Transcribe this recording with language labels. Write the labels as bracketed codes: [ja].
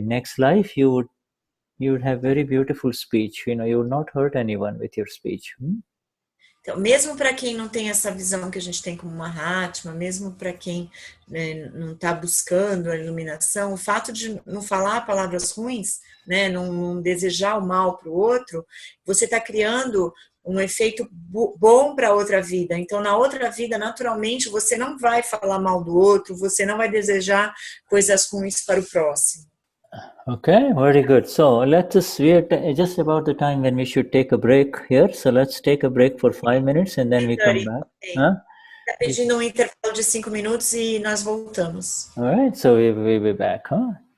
[en] Next life, you would have very beautiful speech. You know, you would not hurt anyone with your speech. [pt] Então, mesmo para quem não tem essa visão que a gente tem como uma Mahatma, mesmo para quem não está buscando a iluminação, o fato de não falar palavras ruins, né, não desejar o mal para o outro, você está criando um efeito bom para outra vida. Então, na outra vida, naturalmente, você não vai falar mal do outro, você não vai desejar coisas ruins para o próximo. [en] Okay, very good. So we are just about the time when we should take a break here. So let's take a break for 5 minutes and then we come back. [pt] Está pedindo um intervalo de 5 minutos e nós voltamos. [en] All right, so we'll be back, huh?